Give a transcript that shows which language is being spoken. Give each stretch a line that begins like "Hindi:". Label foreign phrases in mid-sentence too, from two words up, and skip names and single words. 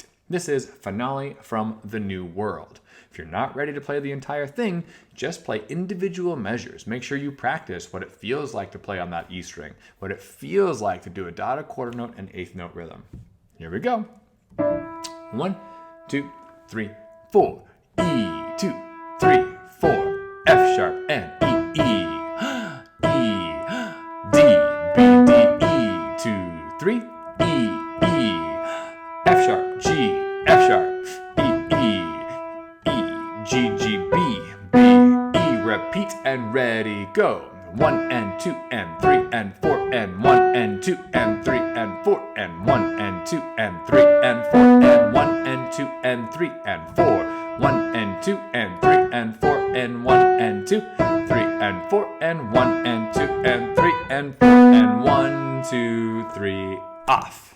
English: This is Finale from the New World. If you're not ready to play the entire thing, just play individual measures. Make sure you practice what it feels like to play on that E string, what it feels like to do a dotted quarter note and 8th note rhythm. Here we go. 1, 2, 3, 4. E, 2, 3, 4. F sharp and E, E. E, D, B, D, E. 2, 3. E, E. F sharp, G, F sharp, E, E. G, G, B, B, E, repeat and ready, go. 1 and 2 and 3 and 4 and 1 and 2 and 3 and 4 and 1 and 2 and 3 and 4 and 1 and 2 and 3 and 4. 1 and 2 and 3 and 4 and 1 and 2, 3 and 4 and 1 and 2 and 3 and 4 and 1, 2, 3, off.